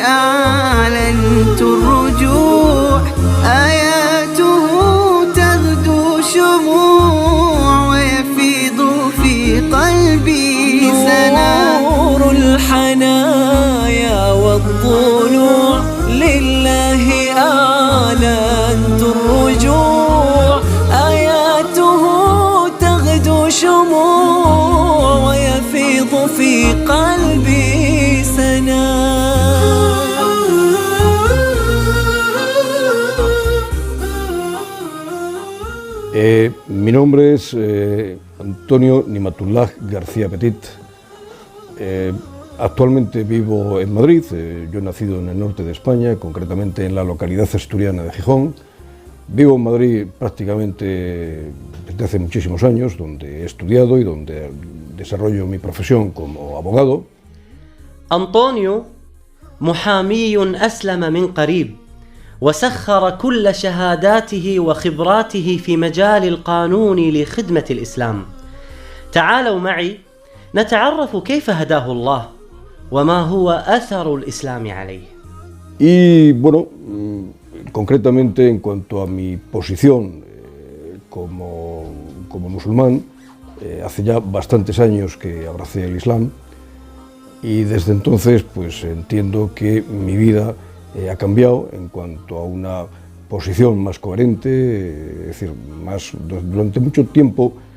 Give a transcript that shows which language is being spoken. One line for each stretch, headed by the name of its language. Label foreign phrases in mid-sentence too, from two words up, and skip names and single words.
Arabic: أعلنت الرجوع آياته تغدو شموع ويفيض في قلبي سنا نور الهناية والطلوع لله أعلنت الرجوع آياته تغدو شموع ويفيض في قلبي سنا.
Spanish: Mi nombre es Antonio Nimatullah García Petit. Actualmente vivo en Madrid. Yo he nacido en el norte de España, concretamente en la localidad asturiana de Gijón. Vivo en Madrid prácticamente desde hace muchísimos años, donde he estudiado y donde desarrollo mi profesión como abogado.
Arabic: أنطونيو محامي أسلم من قريب وسخر كل شهاداته وخبراته في مجال القانون لخدمة الإسلام. تعالوا معي نتعرف كيف هداه الله وما هو أثر الإسلام عليه.
Spanish: Y bueno, concretamente en cuanto a mi posición como musulmán, hace ya bastantes años que abracé el Islam y desde entonces pues entiendo que mi vida ha cambiado en cuanto a una posición más coherente, es decir, durante mucho tiempo